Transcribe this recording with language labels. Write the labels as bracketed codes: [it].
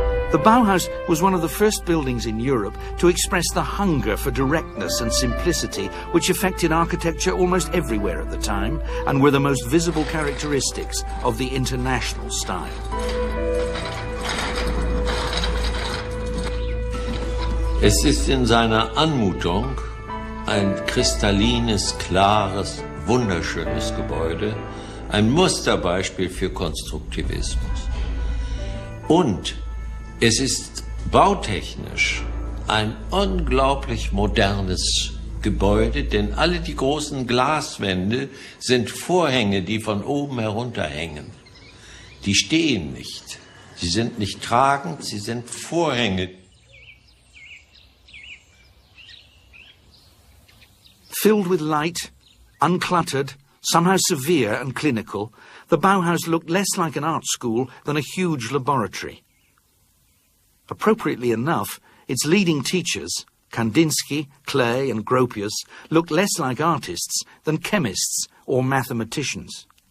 [en] The Bauhaus was one of the first buildings in Europe to express the hunger for directness and simplicity which affected architecture almost everywhere at the time and were the most visible characteristics of the international style. [de] Es ist in seiner Anmutung ein kristallines, klares, wunderschönes Gebäude, ein Musterbeispiel für Konstruktivismus. Und es ist bautechnisch ein unglaublich modernes Gebäude, denn alle die großen Glaswände sind Vorhänge, die von oben herunterhängen. Die stehen nicht. Sie sind nicht tragend, sie sind Vorhänge. [en] Filled with light, uncluttered, somehow severe and clinical, the Bauhaus looked less like an art school than a huge laboratory. Appropriately enough, its leading teachers, Kandinsky, Klee and Gropius, looked less like artists than chemists or mathematicians.